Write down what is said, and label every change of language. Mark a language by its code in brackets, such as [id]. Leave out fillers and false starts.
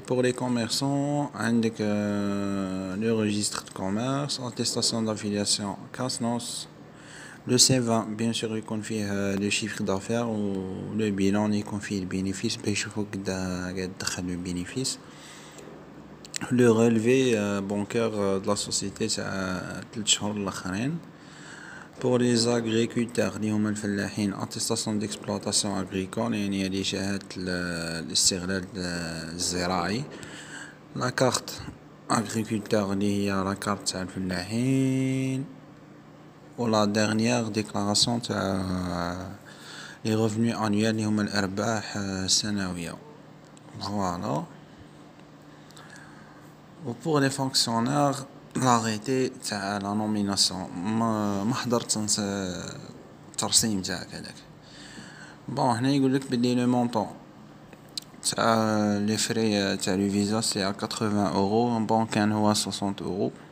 [fr] Pour les commerçants, عندك le registre de commerce, attestation d'affiliation CASNOS, le C20 bien sûr يكون فيه le chiffre d'affaires ou le bilan يكون فيه le bénéfice [ar] باش يشوفوا قاعد تدخل [fr] le bénéfice. Le relevé bancaire de la société تاع 3 شهور الاخرين. Pour les agriculteurs اللي هما الفلاحين attestation d'exploitation agricole [ar] يعني هذه شهادة الاستغلال الزراعي. [fr] la carte agriculteur اللي هي la carte تاع الفلاحين. و la dernière déclaration تاع les revenus annuels [ar] اللي هما الأرباح السنوية. [fr] Voilà. Ou pour les fonctionnaires l'arrêté تاع la nomination [ar] ما حضرت الترسيم تاعك هذاك. بون هنا يقول لك بلي لو مونطون تاع لي فري تاع لو فيزا سي 80 اورو بون كان هو 60 اورو.